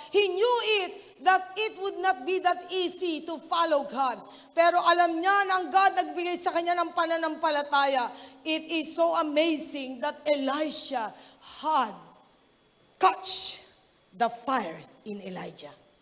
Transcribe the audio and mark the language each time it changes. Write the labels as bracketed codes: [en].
[en] He knew it, that it would not be that easy to follow God. [tl] Pero alam niya na ang God nagbigay sa kanya ng pananampalataya. [en] It is so amazing that Elisha had catch the fire in Elijah.